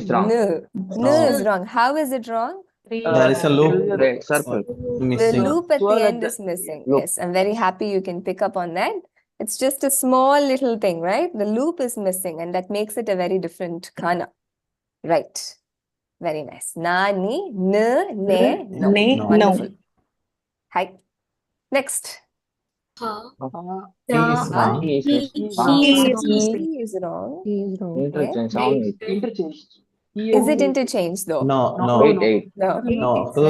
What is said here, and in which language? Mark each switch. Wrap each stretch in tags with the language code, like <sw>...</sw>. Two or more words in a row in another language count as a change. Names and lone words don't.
<en>nu. Nu is wrong. How is it wrong? There is a loop. Red circle. The Missing. loop at the Swirl at end the- is missing. loop. Yes, I'm very happy you can pick up on that. It's just a small little thing, right? The loop is missing, and that makes it a very different kana. Right. Very nice. Na, ni, ne, no. No. Wonderful. Hi. Next. Ha. He is Da. wrong. He is He wrong. is He is wrong. He is wrong. Interchange. Wait, Interchange. Is it interchanged though? No, no, Wait, 8. No. no. Two</en>